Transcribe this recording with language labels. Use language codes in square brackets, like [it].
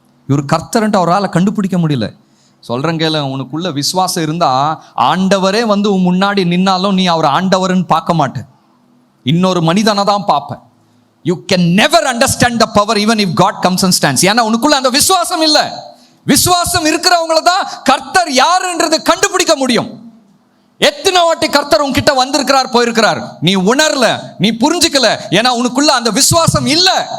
[ta] இவர் கர்த்தர்ன்ட்டு அவரால் கண்டுபிடிக்க முடியல. சொல்றேன் கேளு, உனக்குள்ள விசுவாசம் இருந்தா ஆண்டவரே வந்து உன் முன்னாடி நின்னாலும் நீ அவர் ஆண்டவர்னு பார்க்க மாட்டேன், இன்னொரு மனிதனை தான் பார்ப்பேன். [en] You can never understand the power even if God comes and stands. [ta] ஏன்னா உனக்குள்ள அந்த விசுவாசம் இல்லை. விசுவாசம் இருக்கிறவங்கள தான் கர்த்தர் யாருன்றது கண்டுபிடிக்க முடியும். எத்தனை வாட்டி கர்த்தர் உன்கிட்ட வந்திருக்கிறார், போயிருக்கிறார், நீ உணரல, நீ புரிஞ்சுக்கல, ஏன்னா உனக்குள்ள அந்த விசுவாசம் இல்லை.